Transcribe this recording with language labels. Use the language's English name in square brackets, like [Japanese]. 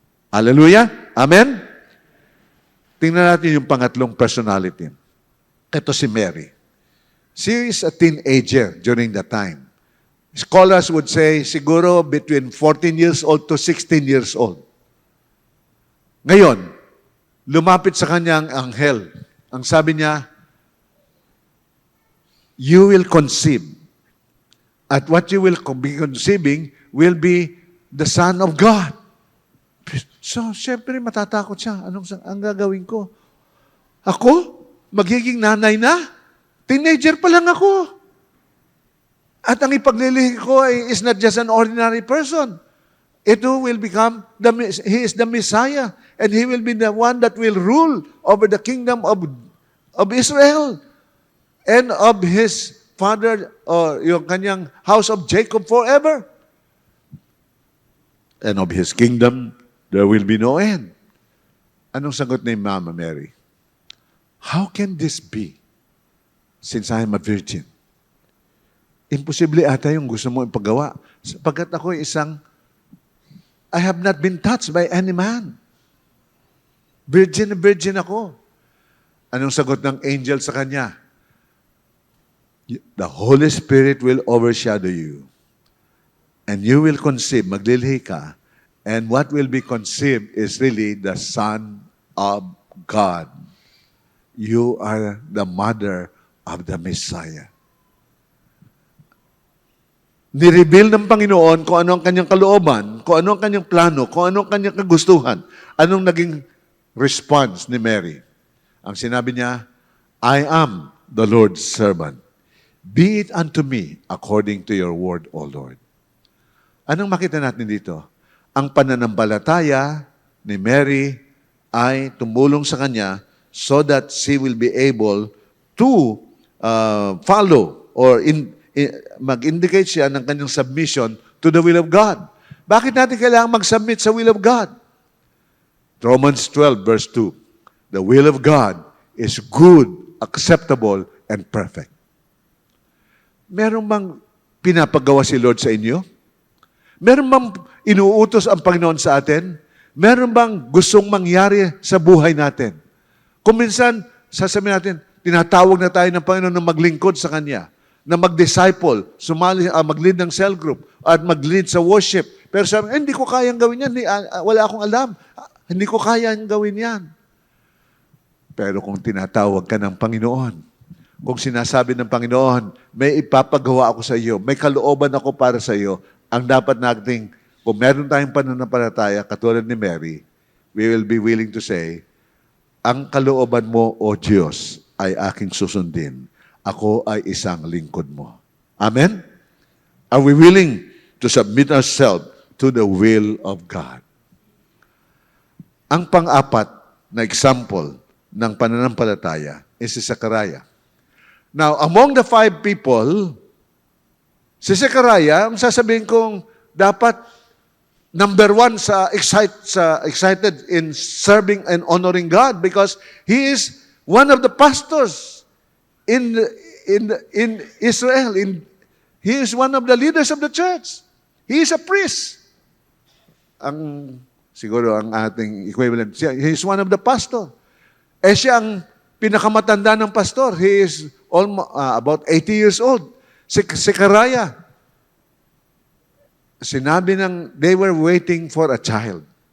[Filipino] Hallelujah? Amen? Tingnan natin yung pangatlong personality. Ito si Mary. [English] She is a teenager during that time. Scholars would say siguro between 14 years old to 16 years old. [Filipino] Ngayon, lumapit sa kanya ang anghel. Ang sabi niya, [English] you will conceive. At what you will be conceiving will be the Son of God. [Filipino] So, syempre, matatakot siya. Ang gagawin ko? Ako? Magiging nanay na? Teenager pa lang ako. At ang ipaglilihi ko [English] is not just an ordinary person. Ito will become, he is the Messiah. And he will be the one that will rule over the kingdom of Israel. And of his father, [Filipino] or yung kanyang [English] house of Jacob forever. And of his kingdom, there will be no end. [Filipino] Anong sagot ni Mama Mary? [English] How can this be since I am a virgin? [Filipino] Imposible ata yung gusto mo ipagawa. Sapagkat ako [English] I have not been touched by any man. [Filipino] Virgin na virgin ako. Anong sagot ng angel sa kanya? [English] The Holy Spirit will overshadow you. And you will conceive, [Filipino] maglilihi ka, [English] and what will be conceived is really the Son of God. You are the mother of the Messiah. [Filipino] Nireveal ng Panginoon kung ano ang kanyang kalooban, kung ano ang kanyang plano, kung ano ang kanyang kagustuhan. Anong naging response ni Mary? Ang sinabi niya, [English] I am the Lord's servant. Be it unto me according to your word, O Lord. [Filipino] Anong makita natin dito? Ang pananampalataya ni Mary ay tumulong sa kanya [English] so that she will be able to follow [Filipino] or mag-indicate siya ng kanyang [English] submission to the will of God. [Filipino] Bakit natin kailangan mag-submit sa [English] will of God? [Filipino] Romans 12 verse 2. [English] The will of God is good, acceptable, and perfect. [Filipino] Meron bang pinapagawa si Lord sa inyo? Meron bang inuutos ang Panginoon sa atin? Meron bang gustong mangyari sa buhay natin? Kung minsan, sasabihin natin, tinatawag na tayo ng Panginoon na maglingkod sa Kanya, na mag-disciple, mag-lead ng cell group, at mag-lead sa worship. Pero sabi, hindi ko kayang gawin yan. Wala akong alam. Hindi ko kayang gawin yan. Pero kung tinatawag ka ng Panginoon, kung sinasabi ng Panginoon, may ipapagawa ako sa iyo, may kalooban ako para sa iyo, ang dapat nating, kung meron tayong pananampalataya, katulad ni Mary, [English] we will be willing to say, [Filipino] ang kalooban mo, O Diyos, ay aking susundin. Ako ay isang lingkod mo. Amen? [English] Are we willing to submit ourselves to the will of God? [Filipino] Ang pang-apat na example ng pananampalataya is si Zechariah. [English] Now, among the 5 people, [Filipino] si Zechariah, ang sasabihin kong dapat [English] number 1 excited in serving and honoring God because he is one of the pastors in Israel. He is one of the leaders of the church. He is a priest. [Filipino] Siguro ang ating [English] equivalent, he is one of the pastor. [Filipino] Siya ang pinakamatanda ng pastor. [English] He is about 80 years old. Si Zechariah, [Filipino] sinabi [English] they were waiting for a child.